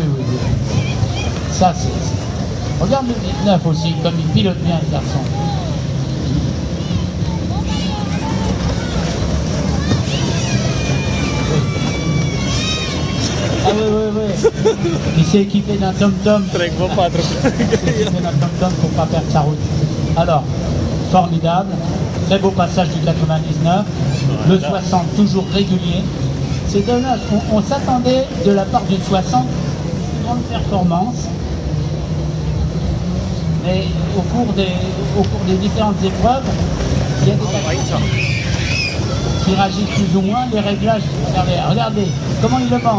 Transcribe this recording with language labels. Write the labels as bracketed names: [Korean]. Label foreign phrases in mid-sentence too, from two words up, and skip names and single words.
[French] Ça c'est... Regarde le 19 aussi, comme il pilote bien le garçon. Ah oui. Il s'est équipé d'un tom-tom. [Romanian] Trec vă patru. [French] Pour pas perdre sa route. Alors, formidable, très beau passage du 99, le 60 toujours régulier. C'est dommage, on s'attendait de la part du 60 une grande performance, mais au cours des différentes épreuves, il y a des facteurs qui réagissent plus ou moins, les réglages, regardez comment il le mange.